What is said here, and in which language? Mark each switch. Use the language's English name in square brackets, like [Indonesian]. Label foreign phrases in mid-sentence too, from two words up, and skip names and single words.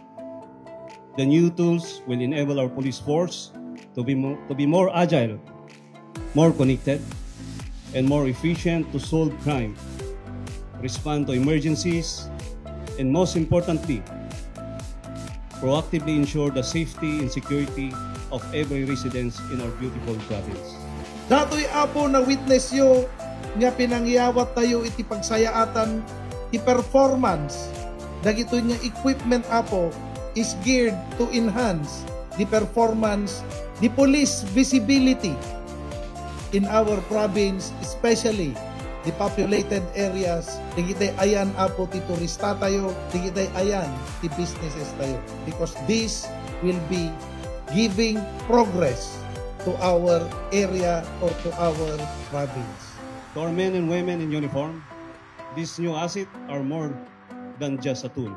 [English] The new tools will enable our police force to be more agile, more connected, and more efficient to solve crime, respond to emergencies, and most importantly, proactively ensure the safety and security of every resident in our beautiful province. [Iloko] Dato'y apo na witness yo nga pinangyawat tayo iti pagsayaatan ti performance dagitoy nga equipment apo [English] is geared to enhance the performance, the police visibility in our province, especially the populated areas. [Iloko] Digitay ayan apo ti turista tayo, digitay ayan ti businesses tayo. [English] Because this will be giving progress to our area or to our province. To our men and women in uniform, these new assets are more than just a tool.